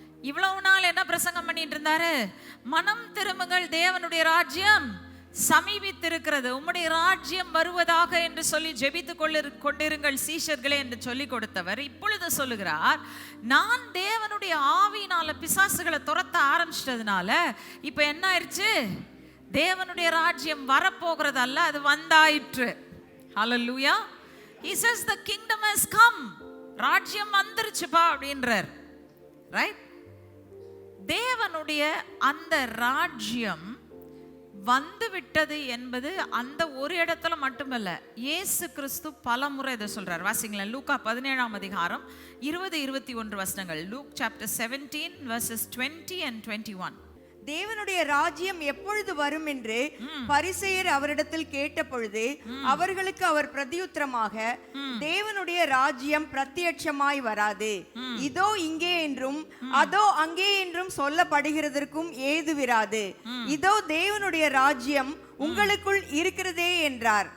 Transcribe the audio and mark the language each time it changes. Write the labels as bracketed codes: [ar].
[ta] இவ்வளவு நாள் என்ன பிரசங்கம் பண்ணிட்டு இருந்தாரு? மனம் திரும்புங்கள், தேவனுடைய ராஜ்யம் சமீபித்திருக்கிறது, உம்முடைய ராஜ்யம் வருவதாக என்று சொல்லி ஜெபித்துக் கொண்டிருங்கள் சீஷர்களே என்று சொல்லி கொடுத்தவர் இப்பொழுது சொல்லுகிறார், நான் தேவனுடைய ஆவியினால பிசாசுகளை துரத்த ஆரம்பிச்சிட்டதுனால இப்ப என்ன ஆயிடுச்சு, தேவனுடைய ராஜ்யம் வரப்போகிறது அல்ல, அது வந்தாயிற்று. ஹல்லேலூயா. [en] He says the kingdom has come. [ta] ராஜ்யம் வந்துருச்சுப்பா அப்படின்றார். ரைட்? தேவனுடைய அந்த ராஜ்யம் வந்து விட்டது என்பது அந்த ஒரு இடத்துல மட்டுமல்ல, இயேசு கிறிஸ்து பல முறை இதை சொல்றார். வாசிங்களேன், லூக்கா 17ஆம் அதிகாரம் 20-21 வசனங்கள். [en] Luke chapter 17 verses 20 and 21. [ta] தேவனுடைய ராஜ்யம் எப்பொழுது வரும் என்று பரிசேயர் அவரிடத்தில் கேட்ட பொழுது அவர்களுக்கு அவர் பிரதியுத்தரமாக, தேவனுடைய ராஜ்யம் பிரத்யட்சமாய் வராது, இதோ இங்கே என்றும் அதோ அங்கே என்றும் சொல்லப்படுகிறதற்கும் ஏதுவிராது, இதோ தேவனுடைய ராஜ்யம் உங்களுக்குள் இருக்கிறதே என்றார்.